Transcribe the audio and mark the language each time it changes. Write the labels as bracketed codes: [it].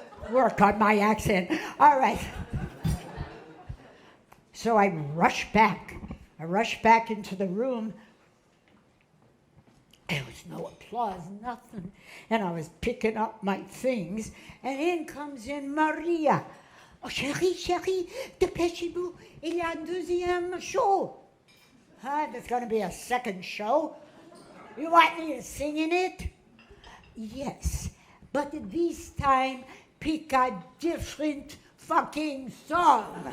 [en] Work on my accent. All right. So I rushed back. I rushed back into the room. There was no applause, nothing. And I was picking up my things, and in comes in Maria. [fr] Oh, chérie, chérie, dépêchez-vous, il y a un deuxième show. Huh? [en] There's going to be a second show? You want me to sing in it? Yes, but this time pick a different fucking song.